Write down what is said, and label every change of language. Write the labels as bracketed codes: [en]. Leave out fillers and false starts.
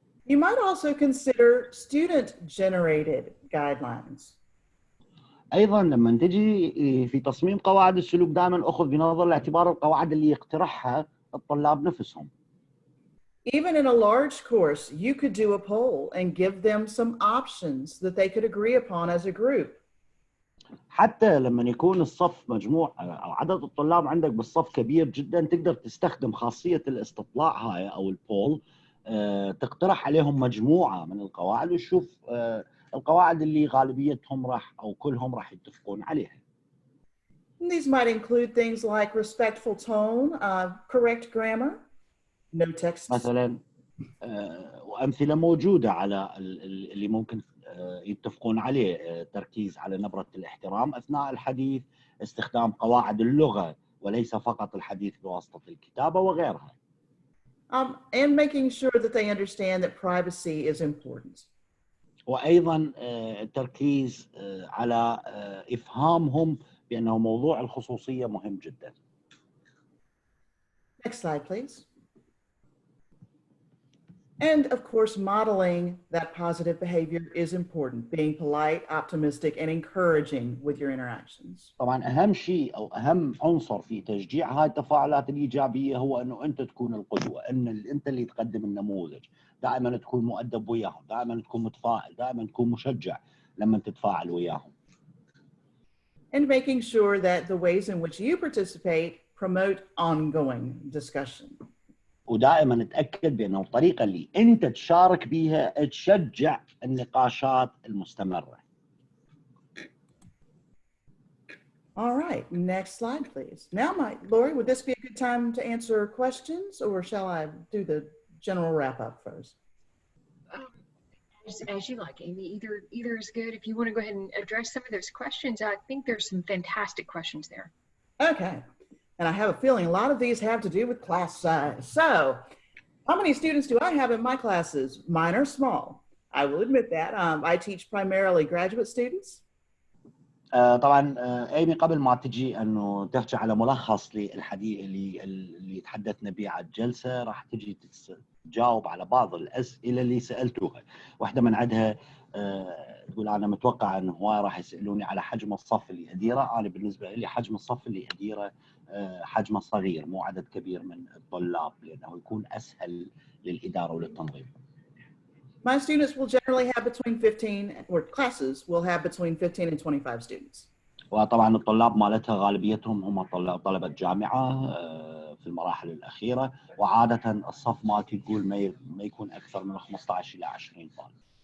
[en] You might also consider student-generated guidelines. [ar] أيضا لما تجي في تصميم قواعد السلوك دائما أخذ بنظر الاعتبار القواعد اللي يقترحها الطلاب نفسهم. [en] Even in a large course, you could do a poll and give them some options that they could agree upon as a group. [ar] حتى لما يكون الصف مجموع أو عدد الطلاب عندك بالصف كبير جدا تقدر تستخدم خاصية الاستطلاع هاي أو البول، تقترح عليهم مجموعة من القواعد وتشوف القواعد اللي غالبيتهم راح أو كلهم راح يتفقون عليها. [en] These might include things like respectful tone, correct grammar, no text. [ar] مثلا وأمثلة موجودة على اللي ممكن يتفقون عليه، تركيز على نبرة الاحترام أثناء الحديث، استخدام قواعد اللغة وليس فقط الحديث بواسطة الكتابة وغيرها. [en] And making sure that they understand that privacy is important. [ar] وأيضا التركيز على إفهامهم بأنه موضوع الخصوصية مهم جدا. [en] Next slide, please. And of course, modeling that positive behavior is important, being polite, optimistic, and encouraging with your interactions. [ar] طبعا اهم شيء او اهم عنصر في تشجيع هاي التفاعلات الايجابيه هو انه انت تكون القدوه، ان انت اللي تقدم النموذج، دائما تكون مؤدب وياهم، دائما تكون متفائل، دائما تكون مشجع لما تتفاعل وياهم. [en] And making sure that the ways in which you participate promote ongoing discussion. [ar] ودائما تاكد بانه الطريقه اللي انت تشارك بيها تشجع النقاشات المستمره. [en] All right, next slide, please. Now, Lori, would this be a good time to answer questions, or shall I do the general wrap up first? As you like, Amy. Either is good. If you want to go ahead and address some of those questions, I think there's some fantastic questions there. Okay, and I have a feeling a lot of these have to do with class size. So, how many students do I have in my classes? Mine are small. I will admit that. I teach primarily graduate students. [ar] طبعا ايمي قبل ما تجي انه تحكي على ملخص للحديث اللي تحدثنا به على الجلسه، راح تجي تجاوب على بعض الاسئله اللي سالتوها. واحده من عندها تقول انا متوقع انه هواي راح يسالوني على حجم الصف اللي اديره. انا بالنسبه لي حجم الصف اللي اديره حجمه صغير، مو عدد كبير من الطلاب، لانه يكون اسهل للاداره وللتنظيم. [en] My students will generally have between 15, or classes will have between 15 and 25 students. [ar] وطبعا الطلاب مالتها غالبيتهم هم طلبة جامعة في المراحل الأخيرة، وعادة الصف مالتي تقول ما يكون أكثر من 15 إلى 20 طالب.